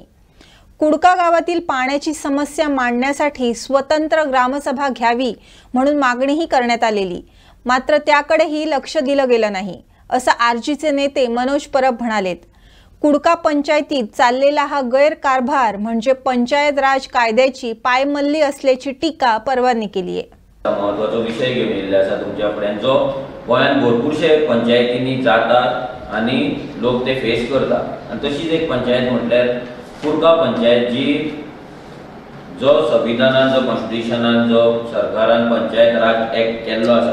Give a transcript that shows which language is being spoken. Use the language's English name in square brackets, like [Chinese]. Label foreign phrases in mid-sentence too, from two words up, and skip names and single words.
[Marathi] कुडका गावातील पाण्याची समस्या मांडण्यासाठी स्वतंत्र ग्रामसभा घ्यावी म्हणून मागणीही करण्यात आलेली, मात्र त्याकडेही लक्ष दिलं गेलं नाही असं आरजीचे नेते मनोज परब म्हणालेत. कुडका पंचायतीत चाललेला हा गैरकारभार म्हणजे पंचायत राज कायद्याची पायमल्ली असल्याची टीका परवांनी केली आहे. [Konkani] महत्वाचा विषय घेऊन येयल्ले आसा तुमच्या फुड्यान, जो गोंयांत भरपूरशे पंचायतींनी जातात आणि लोक ते फेस करतात. आणि तशीच एक पंचायत म्हटल्यार कुडका पंचायत, जी जो संविधानान जो कॉन्स्टिट्युशनान जो सरकारान पंचायत राज एक्ट केल्लो आसा,